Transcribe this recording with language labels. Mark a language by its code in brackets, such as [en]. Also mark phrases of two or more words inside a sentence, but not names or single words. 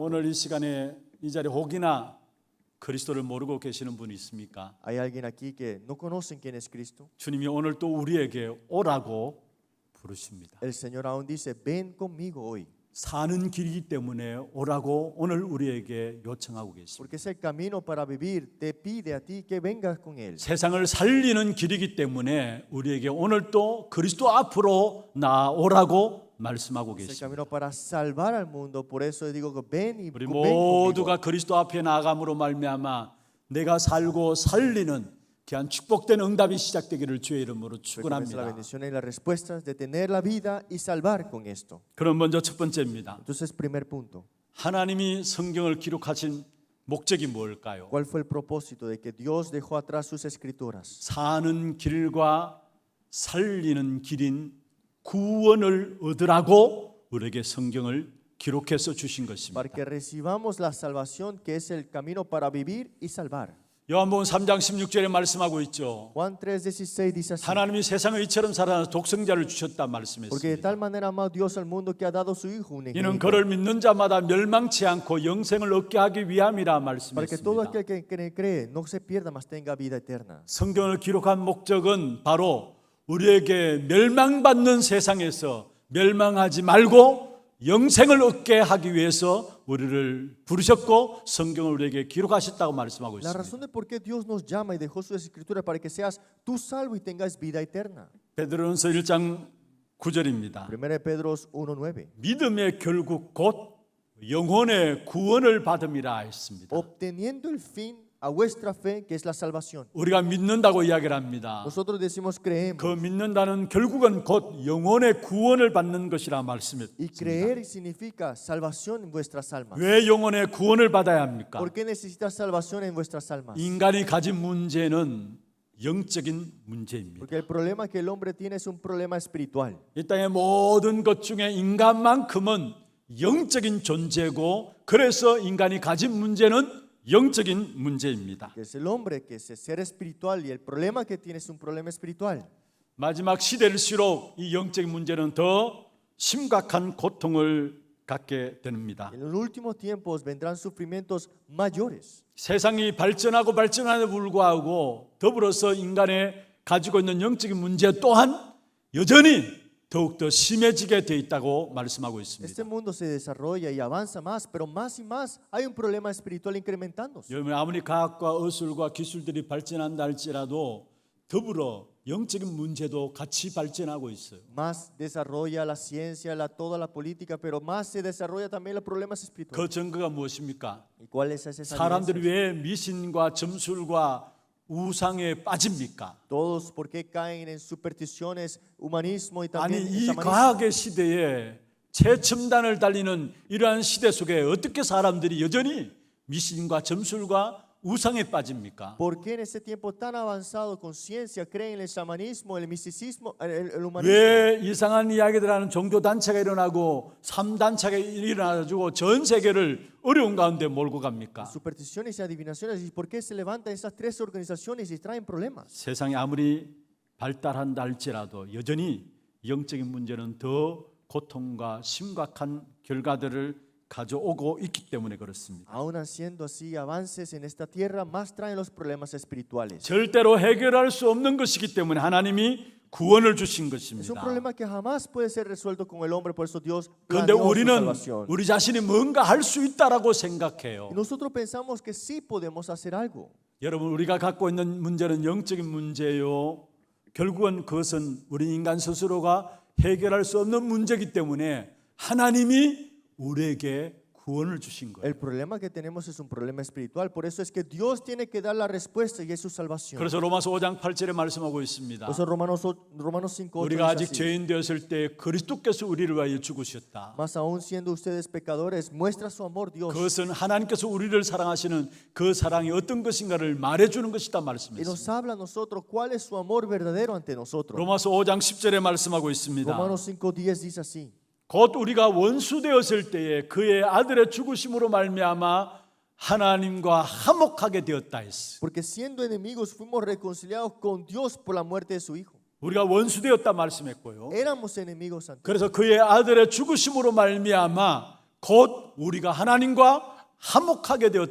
[ko] 오늘 이 시간에 이 자리에 혹이나 그리스도를 모르고 계시는 분이 있습니까? [es] Hay alguien aquí que no conocen quién es Cristo. [ko] 주님이 오늘 또 우리에게 오라고 부르십니다. [es] El Señor aún dice, ven conmigo hoy. [ko] 사는 길이기 때문에 오라고 오늘 우리에게 요청하고 계십니다. [es] Porque es el camino para vivir. Te pide a ti que vengas con Él. [ko] 세상을 살리는 길이기 때문에 우리에게 오늘 또 그리스도 앞으로 나오라고 말씀하고 [es] Es el [ko] 계십니다. [es] camino para salvar al mundo. Por eso digo que ven y [ko] 우리 [es] ven conmigo. [ko] 모두가 그리스도 앞에 나아감으로 말미암아 내가 살고 살리는 귀한 축복된 응답이 시작되기를 주의 이름으로 [es] Que comience la [ko] 축원합니다. [es] bendición y las respuestas de tener la vida y salvar con esto. [ko] 그럼 먼저 첫 번째입니다. [es] Entonces, primer punto. [ko] 하나님이 성경을 기록하신 목적이 뭘까요? [es] ¿Cuál fue el propósito de que Dios dejó atrás sus escrituras? [ko] 사는 길과 살리는 길인 구원을 얻으라고 우리에게 성경을 기록해서 주신 것입니다. [es] Para que recibamos la salvación que es el camino para vivir y salvar. [ko] 요한복음 3장 16절에 말씀하고 있죠. [es] Juan 3:16 dice así. [ko] 하나님이 세상을 이처럼 사랑하사 독생자를 주셨다 [es] Porque de tal [ko] 말씀했습니다. [es] manera amó Dios al mundo que ha dado su Hijo [ko] 이는 [es] unigénito. [ko] 그를 믿는 자마다 멸망치 않고 영생을 얻게 하기 위함이라 [es] Para que todo [ko] 말씀했습니다. [es] aquel que cree no se pierda, mas tenga vida eterna. [ko] 성경을 기록한 목적은 바로 우리에게 멸망받는 세상에서 멸망하지 말고 영생을 얻게 하기 위해서 우리를 부르셨고 성경을 우리에게 기록하셨다고 말씀하고 [es] La [ko] 있습니다. [es] razón de por qué Dios nos llama y dejó sus escrituras para que seas tú salvo y tengas vida eterna. [ko] 베드로전서 1장 9절입니다. [es] 1 Pedro 1:9. [ko] 믿음의 결국 곧 영혼의 구원을 받음이라 했습니다. [es] Obteniendo el fin a vuestra fe, que es la salvación. [ko] 우리가 믿는다고 이야기를 합니다. [es] Nosotros decimos creemos. [ko] 그 믿는다는 결국은 곧 영혼의 구원을 받는 것이라 [es] Y [ko] 말씀했습니다. [es] creer significa salvación en vuestras almas. [ko] 왜 영혼의 구원을 받아야 합니까? [es] ¿Por qué necesitas salvación en vuestras almas? [ko] 인간이 가진 문제는 영적인 문제입니다. [es] Porque el problema que el hombre tiene es un problema espiritual. [ko] 이 땅의 모든 것 중에 인간만큼은 영적인 존재고 그래서 인간이 가진 문제는 영적인 문제입니다. [es] Que es el hombre, que es el ser espiritual y el problema que tiene es un problema espiritual. [ko] 마지막 시대일수록 이 영적인 문제는 더 심각한 고통을 갖게 됩니다. [es] En los últimos tiempos vendrán sufrimientos mayores. [ko] 세상이 발전하고 발전함에도 불구하고 더불어서 인간의 가지고 있는 영적인 문제 또한 여전히 더욱더 심해지게 돼 있다고 말씀하고 [es] Este [ko] 있습니다. [es] mundo se desarrolla y avanza más, pero más y más hay un problema espiritual incrementándose. [ko] 여러분 아무리 과학과 의술과 기술들이 발전한다 할지라도 더불어 영적인 문제도 같이 발전하고 있어요. [es] más desarrolla la ciencia, toda la política, pero más se desarrolla también los problemas [ko] 그 [es] espirituales. [ko] 증거가 무엇입니까? [es] ¿Y cuáles es esa [ko] 사람들이 [es] evidencia? [ko] 왜 미신과 점술과 우상에 빠집니까? [es] Todos, ¿por qué caen en supersticiones, humanismo y [ko] 아니 [es] también [ko] 이 [es] shamanismo? [ko] 과학의 시대에 최첨단을 달리는 이러한 시대 속에 어떻게 사람들이 여전히 미신과 점술과 우상에 빠집니까? [es] ¿Por qué en ese tiempo tan avanzado con ciencia creen en el shamanismo, el misticismo, el humanismo? [ko] 왜 이상한 이야기들 하는 종교 단체가 일어나고 3단체가 일어나가지고 전 세계를 어려운 가운데 몰고 갑니까? [es] Supersticiones y adivinaciones. ¿Y por qué se levantan esas tres organizaciones y traen problemas? [ko] 세상이 아무리 발달한다 할지라도 여전히 영적인 문제는 더 고통과 심각한 결과들을 가져오고 있기 때문에 그렇습니다. [es] Aún haciendo así avances en esta tierra, más traen los problemas espirituales. [ko] 절대로 해결할 수 없는 것이기 때문에 하나님이 구원을 주신 [es] Es un [ko] 것입니다. [es] problema que jamás puede ser resuelto con el hombre, por eso Dios [ko] 그런데 [es] planeó su [ko] 우리는 [es] salvación. [ko] 우리 자신이 뭔가 할 수 있다라고 생각해요. [es] Y nosotros pensamos que sí podemos hacer algo. [ko] 여러분 우리가 갖고 있는 문제는 영적인 문제요. 결국은 그것은 우리 인간 스스로가 해결할 수 없는 문제이기 때문에 하나님이 우리에게 구원을 주신 거예요. [es] El problema que tenemos es un problema espiritual, por eso es que Dios tiene que dar la respuesta y es su salvación. [ko] 그래서 로마서 5장 8절에 말씀하고 있습니다. [es] Por eso Romanos 5:8 [ko] 우리가 [es] dice [ko] 아직 [es] así, [ko] 죄인 되었을 때 그리스도께서 우리를 위하여 죽으셨다. [es] más aún siendo ustedes pecadores, muestra su amor Dios. [ko] 그것은 하나님께서 우리를 사랑하시는 그 사랑이 어떤 것인가를 말해주는 것이다 [es] Y [ko] 말씀했습니다. [es] nos habla a nosotros cuál es su amor verdadero ante nosotros. [ko] 로마서 5장 10절에 말씀하고 있습니다. [es] Romanos 5:10 dice así. [ko] 곧 우리가 원수 되었을 때에 그의 아들의 죽으심으로 말미암아 하나님과 화목하게 되었다 했어. [es] Porque siendo enemigos fuimos reconciliados con Dios por la muerte de su Hijo. [ko] 우리가 원수 되었다 말씀했고요. [es] Éramos enemigos antes. [ko] 그래서 그의 아들의 죽으심으로 말미암아 곧 우리가 하나님과 화목하게 되었다